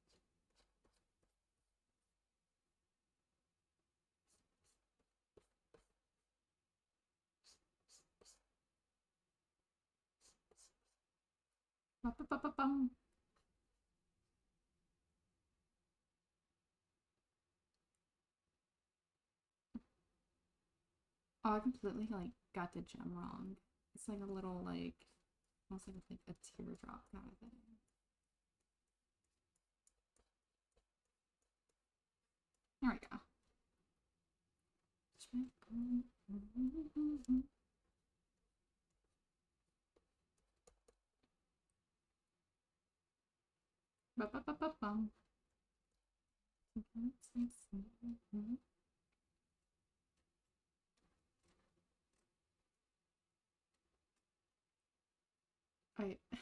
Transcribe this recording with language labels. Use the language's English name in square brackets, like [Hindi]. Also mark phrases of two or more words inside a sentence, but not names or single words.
[English] Oh, I completely like got the gem wrong. It's like a little like almost like a teardrop kind of thing. There we go. Ba-ba-ba-ba-bum. Alright.